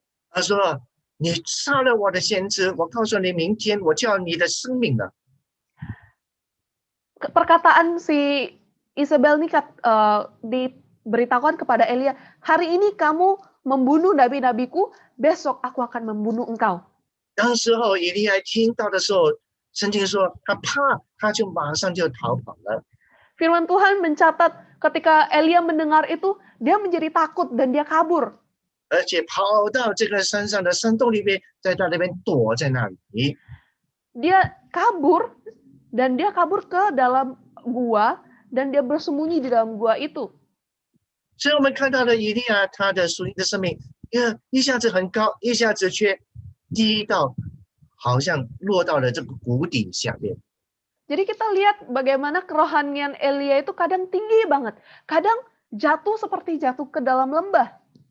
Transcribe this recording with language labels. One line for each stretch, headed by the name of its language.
Chinese: 他说：“你杀了我的先知，我告诉你，明天我就要你的生命了。”
Indonesian: Perkataan si Isabel ini diberitahukan kepada Elia, hari ini kamu membunuh nabi-nabiku, besok aku akan membunuh engkau.
Chinese: 当时候以利亚听到的时候，圣经说他怕，他就马上就逃跑了。
Indonesian: Firman Tuhan mencatat ketika Elia mendengar itu, dia menjadi takut dan dia kabur.
Chinese: 而且跑到这个山上的山洞里面，在他那边躲在那里。
Indonesian: Dia kabur dan dia kabur ke dalam gua dan dia bersembunyi di dalam gua itu.
Chinese: 所以我们看到了以利亚他的属灵的生命，一下子很高，一下子却低到好像落到了这个谷底下面。
Indonesian: Jadi kita lihat bagaimana kerohanian Elia itu kadang tinggi banget, kadang jatuh seperti jatuh ke dalam lembah.